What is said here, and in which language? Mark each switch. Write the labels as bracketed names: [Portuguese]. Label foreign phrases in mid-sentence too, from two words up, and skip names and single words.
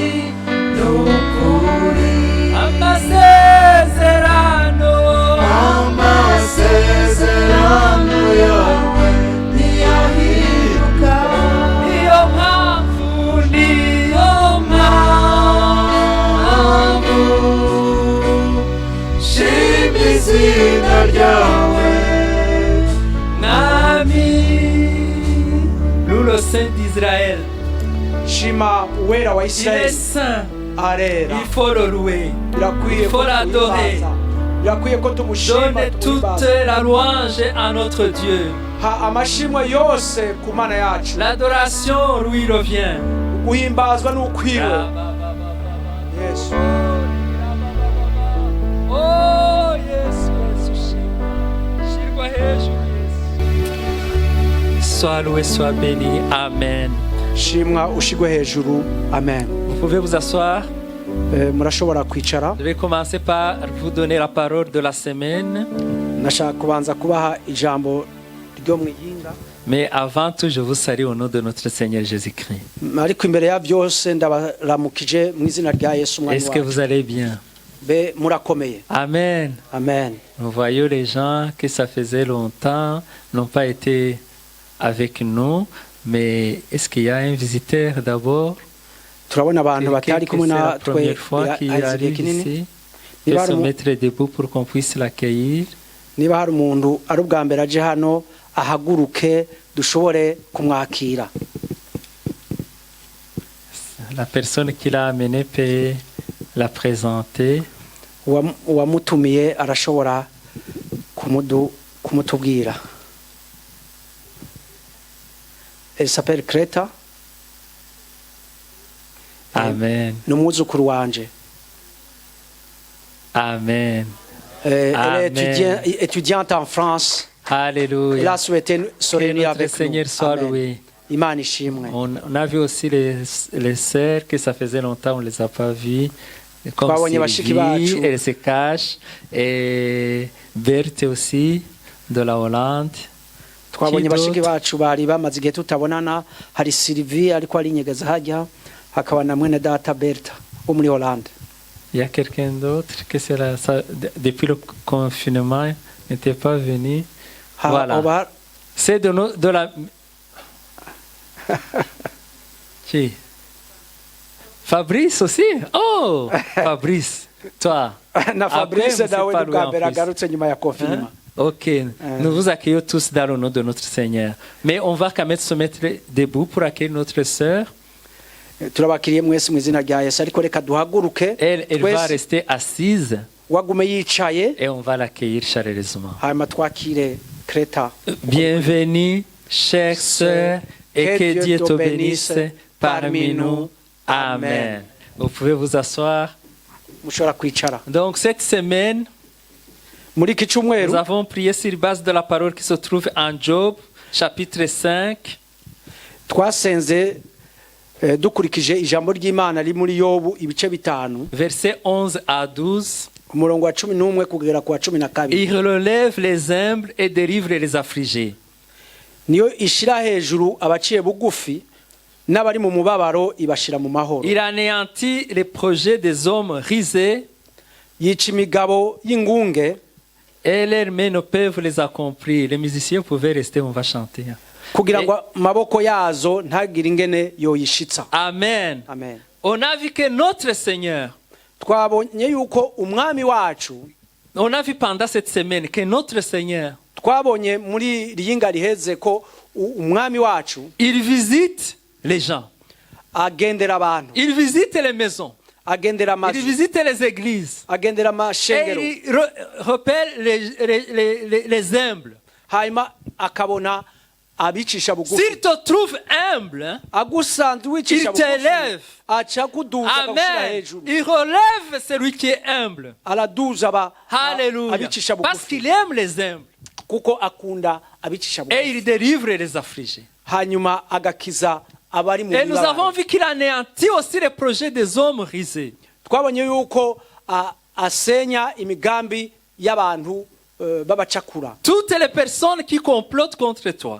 [Rundi] nukuri amasezerano yawe ntiyahinduka niyo mpamvu shima izina ryawe mwami [French] le Saint d'Israël [Rundi] Shima uwera wa [French] il est Israeli saint [Rundi] arera. [French] il faut le louer [Rundi] Birakwiye [French] il faut [Rundi] ko [French] l'adorer. [Rundi] tumuhimbaza. Birakwiye ko tumushima [French] donne toute [Rundi] tumuhimbaza. [French] la louange à notre Dieu [Rundi] Ha amashimwe yose ku Mana yacu. [French] l'adoration lui revient [Rundi] Guhimbazwa n'ukwiwe. Yesu. Oh Yesu shirwa hejuru Yesu [French] sois loué sois béni [Rundi] amen. Shimwa ushigwe hejuru. Amen. [French] Vous pouvez vous asseoir. [Rundi] Murashobora kwicara. [French] Je vais commencer par vous donner la parole de la semaine. [Rundi] Nashaka kubanza kubaha ijambo ryo mwiyinga. [French] Mais avant tout, je vous salue au nom de notre Seigneur Jésus-Christ. [Rundi] Ariko imbere ya byose ndabaramukije mu izina rya Yesu umwami [French] Est-ce que [Rundi] wacu. [French] vous allez bien? [Rundi] Be murakomeye. Amen. Amen. [French] Nous voyons les gens que ça faisait longtemps n'ont pas été avec nous, mais est-ce qu'il y a un visiteur d'abord? [Rundi] Turabona abantu batari [French] Quelqu'un [Rundi] kumwe [French] que c'est la [Rundi] natwe [French] première fois qu'il [Rundi] igihe [French] arrive [Rundi] kinini. [French] ici, [Rundi] Niba [French] peut [Rundi] hari [French] se [Rundi] umu- [French] mettre debout pour qu'on puisse l'accueillir. [Rundi] niba hari umuntu ari ubwa mbere aje hano ahaguruke dushobore kumwakira. [French] La personne qui l'a amené peut la présenter. [Rundi] Uwamutumiye arashobora kumutubwira. [French] Elle s'appelle Kreta. Amen. [Rundi] Ni umwuzukuru wanje. Amen. [French] Elle Amen. est étudiante en France. Elle Alléluia. a souhaité se Que réunir notre avec Seigneur nous. soit Amen. loué. [Rundi] Imana ishimwe. [French] On a vu aussi les sœurs que ça faisait longtemps on ne les a pas vues. Comme [Rundi] Twabonye bashiki bacu. [French] Sylvie, elle se cache. Et Berthe aussi, de la Hollande. [Rundi] twabonye [French] Qui [Rundi] bashiki [French] d'autre? [Rundi] bacu bari bamaze igihe tutabonana hari Sylvie ariko ari inyegeza hajya hakaba na mwene data Berta wo muri Hollande. [French] Il y a quelqu'un d'autre que depuis le confinement n'était pas venu. Voilà. C'est de la... Qui? Fabrice aussi? Oh, Fabrice, toi. [Rundi] na Fabrice [French] Après, [Rundi] nawe [French] c'est [Rundi] ni bwa [French] pas [Rundi] mbere [French] loin en plus. [Rundi] agarutse nyuma ya confinement. [French] Ok, nous vous accueillons tous dans le nom de notre Seigneur. Mais on va quand même se mettre debout pour accueillir notre sœur. [Rundi] Turabakiriye mwese mu izina rya Yesu ariko reka duhaguruke [French] Elle va [Rundi] twese [French] rester assise [Rundi] wagume yicaye [French] et on va l'accueillir chaleureusement. [Rundi] hanyuma twakire Kreta. [French] Bienvenue, chère sœur, et que Dieu te bénisse parmi nous. Amen. Vous pouvez vous asseoir. [Rundi] Mushobora kwicara. [French] Donc cette semaine, [Rundi] Muri iki cyumweru [French] nous avons prié sur base de la parole qui se trouve en Job, chapitre 5, [Rundi] twasenze dukurikije ijambo ry'Imana riri muri Yobu ibice bitanu [French] versets 11 à 12. [Rundi] umurongo wa 11 kugera ku wa 12. [French] Il relève les humbles et délivre les affligés. [Rundi] Niyo ishira hejuru abaciye bugufi n'abari mu mubabaro ibashira mu mahoro. [French] Il anéantit les projets des hommes risés [Rundi] Yica imigabo y'ingunge [French] et leurs mains ne peuvent les accomplir. Les musiciens pouvaient rester, on va chanter. [Rundi] kugira ngo amaboko yazo ntagire ingene yoyishitsa. Amen. Amen. [French] On a vu que notre Seigneur, [Rundi] Twabonye yuko umwami wacu [French] on a vu pendant cette semaine que notre Seigneur, [Rundi] twabonye muri riyinga riheze ko umwami wacu [French] il visite les gens, [Rundi] agendera abantu, [French] il visite les maisons, [Rundi] agendera [French] il [Rundi] amazu, [French] visite les églises, [Rundi] agendera [French] et [Rundi] amashengero, [French] il repère les humbles. [Rundi] hanyuma akabona abicisha bugufi. [French] S'il te trouve humble, hein, [Rundi] Agusanze wicisha [French] il t'élève. [Rundi] aca kuduza akagushira Amen. hejuru, [French] Il relève celui qui est humble. [Rundi] araduza [French] Alléluia. [Rundi] abicisha [French] Parce [Rundi] bugufi [French] qu'il aime les humbles. [Rundi] kuko akunda abicisha [French] Et [Rundi] bugufi, [French] il délivre les affligés. [Rundi] hanyuma agakiza abari mu [French] Et nous avons [Rundi] mibabaro. [French] vu qu'il anéantit aussi les projets des hommes risés. [Rundi] Twabonye yuko asenya imigambi y'abantu babacakura. [French] Toutes les personnes qui complotent contre toi,